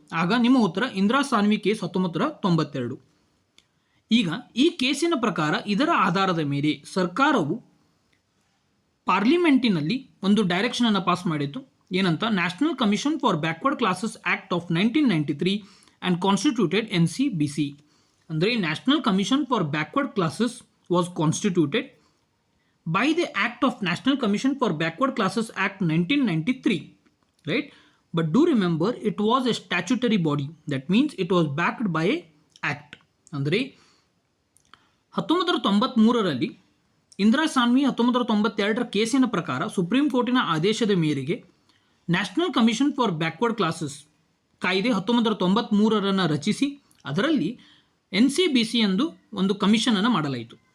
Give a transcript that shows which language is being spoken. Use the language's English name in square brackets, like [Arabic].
[Kannada] ಆಗ ನಿಮ್ಮ ಉತ್ತರ ಇಂದಿರಾ ಸಾನ್ವಿ ಕೇಸ್ 1992. ಈಗ ಈ ಕೇಸಿನ ಪ್ರಕಾರ ಇದರ ಆಧಾರದ ಮೇಲೆ ಸರ್ಕಾರವು ಪಾರ್ಲಿಮೆಂಟಿನಲ್ಲಿ ಒಂದು ಡೈರೆಕ್ಷನನ್ನು ಪಾಸ್ ಮಾಡಿತ್ತು, ಏನಂತ, national commission for backward classes act of 1993 and constituted NCBC. [English] ಅಂದರೆ national commission for backward classes was constituted by the Act of National Commission for Backward Classes Act 1993, right? But do remember, it was a statutory body. That means it was backed by a act. [Kannada] ಅಂದರೆ 1993ರಲ್ಲಿ ಇಂದಿರಾ ಸಾನ್ವಿ 1992ರ ಕೇಸಿನ ಪ್ರಕಾರ supreme ಕೋರ್ಟಿನ ಆದೇಶದ ಮೇರೆಗೆ national commission for backward classes ಕಾಯ್ದೆ 1993ರನ್ನು ರಚಿಸಿ ಅದರಲ್ಲಿ NCBC ಎಂದು ಒಂದು ಕಮಿಷನನ್ನು ಮಾಡಲಾಯಿತು.